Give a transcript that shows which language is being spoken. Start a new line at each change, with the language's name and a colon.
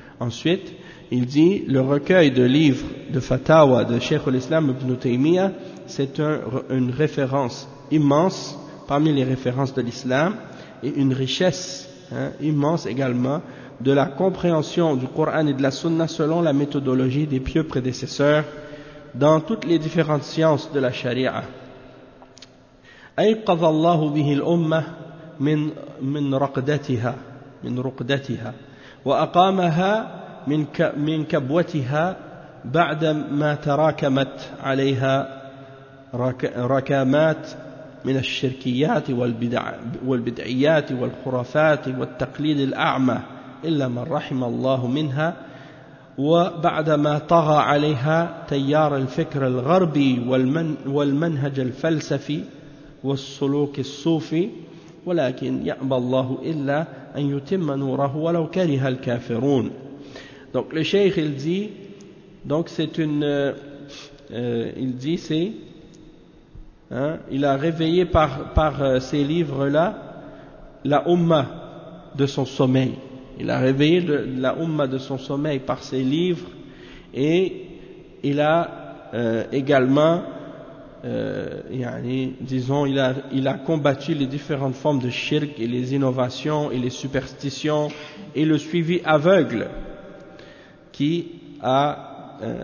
French: Ensuite, il dit, le recueil de livres de fatawa de Cheikh al-Islam Ibn Taymiyyah, c'est une référence immense parmi les références de l'Islam et une richesse, hein, immense également de la compréhension du Coran et de la Sunna selon la méthodologie des pieux prédécesseurs dans toutes les différentes sciences de la Sharia.
Arabic: Ayqadha Allah bihi al-umma min ruqdatiha wa aqamaha من كبوتها بعد ما تراكمت عليها ركامات من الشركيات والبدعيات والخرافات والتقليد الأعمى إلا من رحم الله منها وبعدما طغى عليها تيار الفكر الغربي والمنهج الفلسفي والسلوك الصوفي ولكن يأبى الله إلا أن يتم نوره ولو كره الكافرون.
French: Donc le cheikh il dit, donc c'est une, il dit c'est, hein, il a réveillé par ces livres là la umma de son sommeil. Il a réveillé la umma de son sommeil par ces livres et il a également, il a combattu les différentes formes de shirk et les innovations et les superstitions et le suivi aveugle qui a